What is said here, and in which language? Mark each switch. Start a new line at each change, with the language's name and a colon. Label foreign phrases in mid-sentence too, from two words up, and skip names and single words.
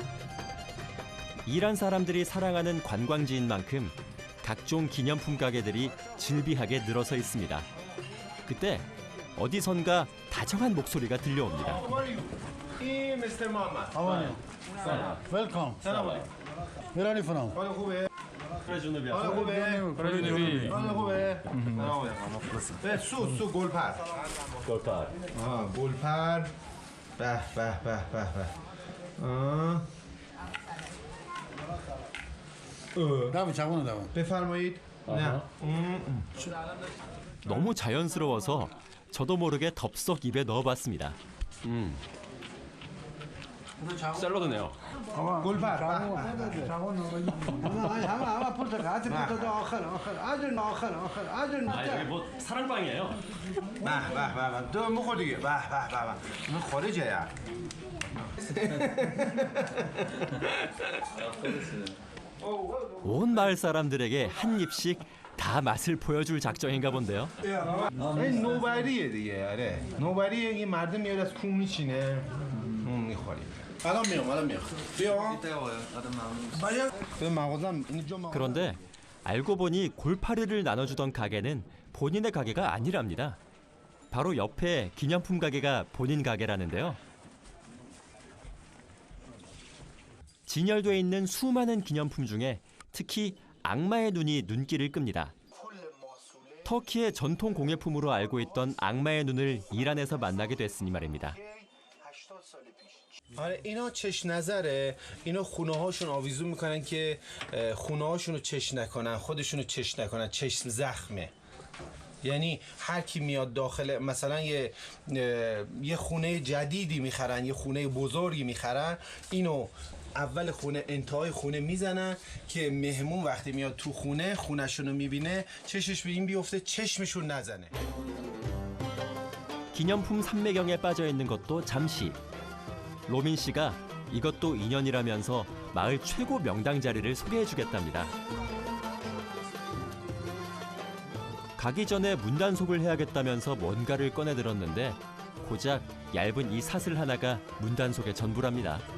Korean: 이란 사람들이 사랑하는 관광지인 만큼 각종 기념품 가게들이 즐비하게 늘어서 있습니다. 그때 어디선가 다정한 목소리가 들려옵니다.
English: Mr. Mohammed. How are you? Welcome. Where are you from?
Persian: حالا خوبه؟ به سو گلپر گلپر به به به به به بفرمایید نه
Korean: 너무 자연스러워서 저도 모르게 덥석 입에 넣어봤습니다. 샐러드네요.
Persian: گلپر
Korean: 여기 뭐 사랑방이에요.
Persian: به به به دو بخور دیگه به به به به این خارجه یا
Korean: 온 마을 사람들에게 한 입씩 다 맛을 보여줄 작정인가 본데요.
Persian: این نوبریه دیگه آره نوبریه این مردم میاد از کوم میشینه اون میخوریم الان میام بیا به مغازم اینجا
Korean: 그런데 알고 보니 골파리를 나눠주던 가게는 본인의 가게가 아니랍니다. 바로 옆에 기념품 가게가 본인 가게라는데요. 진열돼 있는 수많은 기념품 중에 특히 악마의 눈이 눈길을 끕니다. 터키의 전통 공예품으로 알고 있던 악마의 눈을 이란에서 만나게 됐으니 말입니다.
Persian: آره اینا چش نظره اینا خونه هاشون آویزون میکنن که خونه هاشون رو چش نکنن خودشون رو چش نکنن چشم زخمه یعنی هر کی میاد داخل مثلا یه خونه جدیدی میخرن یه خونه بزرگی میخرن اینو اول خونه انتهای خونه میزنن که مهمون وقتی میاد تو خونهشون رو میبینه چشش به این بیفته چشمشون نزنه
Korean: 기념품 삼매경에 빠져 있는 것도 잠시. 로민 씨가 이것도 인연이라면서 마을 최고 명당 자리를 소개해 주겠답니다. 가기 전에 문단속을 해야겠다면서 뭔가를 꺼내 들었는데 고작 얇은 이 사슬 하나가 문단속의 전부랍니다.